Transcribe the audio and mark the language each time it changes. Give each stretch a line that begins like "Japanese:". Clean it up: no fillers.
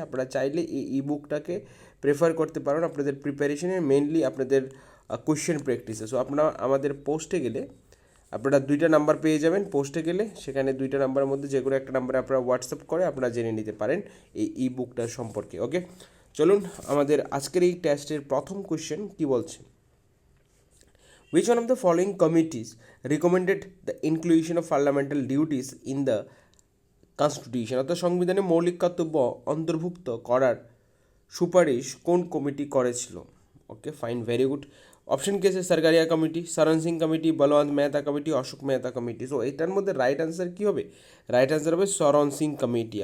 Bangla: আপনারা চাইলে এই ই বুকটাকে প্রেফার করতে পারেন আপনাদের প্রিপারেশনে, মেনলি আপনাদের কোয়েশ্চেন প্র্যাকটিসে। সো আপনারা আমাদের পোস্টে গেলে আপনারা 2টা নাম্বার পেয়ে যাবেন। পোস্টে গেলে সেখানে 2টা নাম্বারের মধ্যে যে কোনো একটা নাম্বারে আপনারা হোয়াটসঅ্যাপ করে আপনারা জেনে নিতে পারেন এই ই বুকটার সম্পর্কে। ওকে, চলুন আমাদের আজকের এই টেস্টের প্রথম কোয়েশ্চেন কী বলছে।
English: Which one of the following committees recommended the inclusion of fundamental duties in the Constitution?
Bangla: অর্থাৎ সংবিধানে মৌলিক কর্তব্য অন্তর্ভুক্ত করার সুপারিশ কোন কমিটি করেছিল?
English: Okay, fine, very good.
Bangla: অপশন কে আছে সরকারিয়া কমিটি, শরণ Singh committee, Balwant Mehta committee, Ashok Mehta committee. So এটার মধ্যে রাইট অ্যান্সার কী হবে? রাইট অ্যান্সার হবে শরণ সিং কমিটি।